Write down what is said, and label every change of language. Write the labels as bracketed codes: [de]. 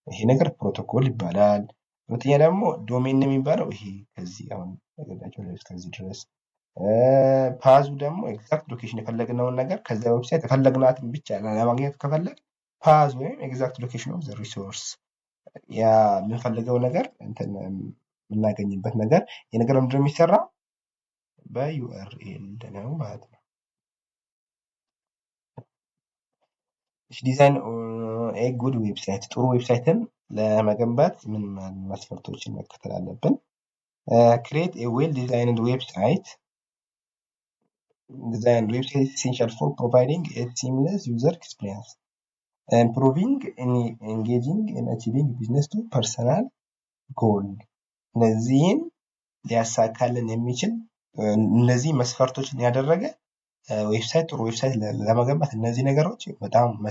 [am] ነገር ፕሮቶኮል ይባላል። ሁለተኛ ደግሞ ዶሜን የሚባለው ይሄ ከዚህ አሁን እስከዚህ ድረስ ፓዙ ደግሞ ኤግዛክት ሎኬሽን የፈለግነውን ነገር ከዚያ ዌብሳይት የፈለግናትን ብቻ ለማግኘት ከፈለግ ፓዝ ወይም [en] ኤግዛክት ሎኬሽን ኦፍ ዘ ሪሶርስ [am] ያ የምንፈልገው ነገር እንትን የምናገኝበት ነገር የነገር ምንድነው የሚሰራው በዩአርኤል ነው ማለት ነው። [en] ዲዛይን ኤ ጉድ ዌብሳይት [am] ጥሩ ዌብሳይትን ለመገንባት ምን መስፈርቶችን መከተል አለብን? [en] ክሬት ኤ ዌል ዲዛይንድ ዌብሳይት Design website is essential for providing a seamless user experience, improving, engaging, and achieving business to personal goal. [am] እነዚህን ሊያሳካልን የሚችል እነዚህ መስፈርቶችን ያደረገ ዌብሳይት ጥሩ ዌብሳይት ለመገንባት እነዚህ ነገሮች በጣም